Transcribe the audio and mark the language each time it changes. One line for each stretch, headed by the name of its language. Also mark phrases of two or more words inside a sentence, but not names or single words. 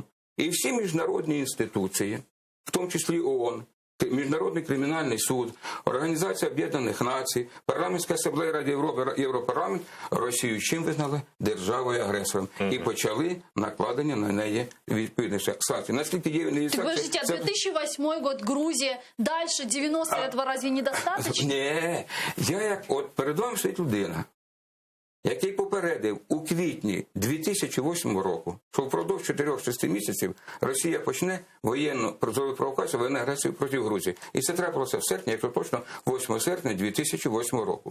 Ukrainian: І всі міжнародні інституції, в тому числі ООН, Міжнародний кримінальний суд, Організація Об'єднаних Націй, Парламентська асамблея Ради Європи, Європарламент Росію чим визнали? Державою-агресором. І почали накладення на неї відповідних санкцій. Наскільки є
Russian: Так подождите, а 2008 год, Грузия, дальше 90 этого разве недостаточно?
Ukrainian: Ні, я як, от перед вами стоїть людина, який попередив у квітні 2008 року, що впродовж 4-6 місяців Росія почне воєнну провокацію, воєнну агресію проти Грузії. І це трапилося в серпні, якщо точно, 8 серпня 2008 року.